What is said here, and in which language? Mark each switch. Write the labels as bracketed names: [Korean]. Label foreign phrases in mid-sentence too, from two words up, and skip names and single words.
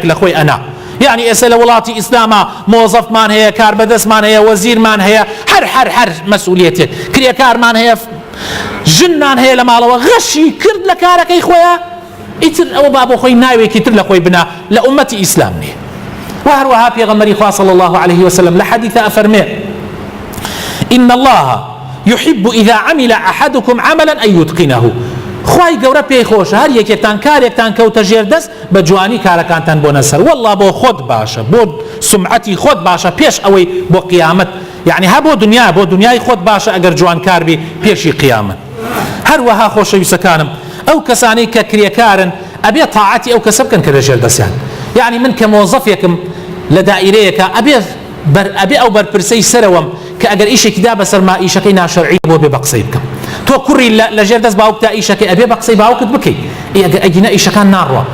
[Central Kurdish] لە خۆی ئەنا يعني ئێستا لە وڵاتی ئیسلامە مۆزەفمان هەیە کاربەدەستمان هەیە وەزیرمان هەیە هەر مەسئولیەتێک کرێکارمان هەیە ژنمان هەیە لە ماڵەوە غەشی کرد لە کارەکەی خۆیە ئیتر ئەوە با بۆ خۆی ناوێکی تر لە خۆی بنا لە ئومەتی ئیسلام نییە وهروەها پێغەمبەری خوا [Arabic] صلی الله عليه وسلم [Central Kurdish] لە حەدیثە ئەفەرمێ [Arabic] إن الله يحب إذا عمل أحدكم عملا أن يتقنه [Central Kurdish] خوای گەورە پێی خۆشە هەر یەکێکتان کارێکتان کەوتە ژێر دەست بە جوانی کارەکانتان بۆ نەسەر والله بۆ خۆت باشە بۆ سمعەتی خۆت باشە پێش ئەوەی بۆ قیامەت یعنی ها بۆ دنیا بۆ دنیای خۆت باشە ئەگەر جوانکار بی پێشی قیامەت هەروەها خۆشەویستەکانم ئەو کەسانەی کە کرێکارن ئەبێ تاعەتی ئەو کەسە بکەن کە لە ژێر دەستیان یعنی من کە مۆزەفێکم لە دائیرەیەکە ئەبێ ئەو بەرپرسەی سەرەوەم کە ئەگەر ئیشێکی دا بەسەرما ئیشەکەی ناشەرعی بۆ بێ بە قسەی بکەم تۆ کوڕی لە ژێر دەست باوکتا ئیشەکەی ئەبێ بە قسەی باوکت بکەیت ئەگەر ئەگینە ئیشەکان ناڕوە